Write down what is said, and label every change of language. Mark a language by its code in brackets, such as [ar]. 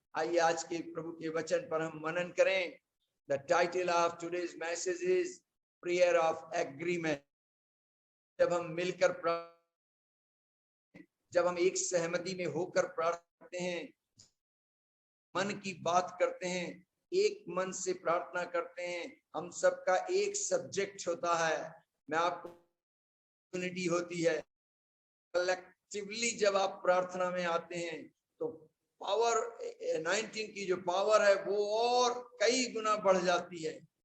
[hi] आइए आज के प्रभु के वचन पर हम मनन करें. [en] The title of today's message is prayer of agreement. [hi] जब हम मिलकर जब हम एक सहमति में होकर प्रार्थना करते हैं, मन की बात करते हैं, एक मन से प्रार्थना करते हैं, हम सबका एक सब्जेक्ट होता है. मैं आपको यूनिटी होती है. कलेक्टिवली जब आप प्रार्थना में आते हैं तो पावर 19 की जो पावर है वो और कई गुना बढ़ जाती है.